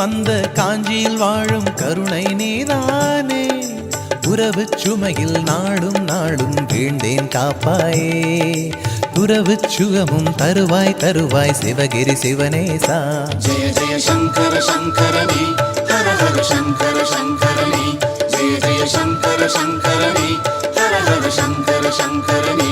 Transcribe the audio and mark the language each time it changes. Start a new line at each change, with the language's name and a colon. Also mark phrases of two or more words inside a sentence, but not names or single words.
Tamil: அந்த காஞ்சியில் வாழும் கருணை நீதானே உறவு சுமையில் நாடும் நாடும் வீழ்ந்தேன் காப்பாயே உறவு சுகமும் தருவாய் தருவாய் சிவகிரி சிவனேசா
Sanskrit: जय जय शंकर शंकरने हर हर शंकर शंकरने जय जय शंकर शंकरने हर हर शंकर शंकरने